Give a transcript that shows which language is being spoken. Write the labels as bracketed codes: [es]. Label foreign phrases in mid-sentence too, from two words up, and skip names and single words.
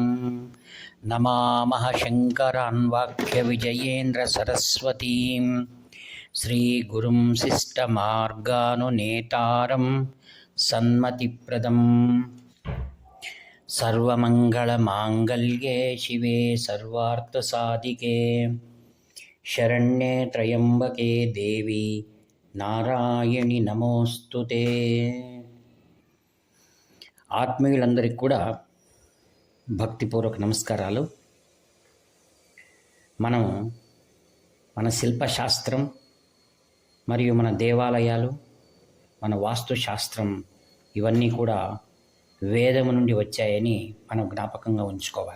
[sa] नमामः शङ्करान् वाक्यविजयेन्द्रसरस्वतीं श्रीगुरुं शिष्टमार्गानुनेतारं सन्मतिप्रदम्। सर्वमङ्गलमाङ्गल्ये शिवे सर्वार्थसाधिके शरण्ये त्र्यम्बके देवी నారాయణి నమోస్తుతే. [te] ఆత్మీయులందరికీ కూడా భక్తిపూర్వక నమస్కారాలు. మనం మన శిల్పశాస్త్రం మరియు మన దేవాలయాలు, మన వాస్తుశాస్త్రం ఇవన్నీ కూడా వేదము నుండి వచ్చాయని మనం జ్ఞాపకంగా ఉంచుకోవాలి.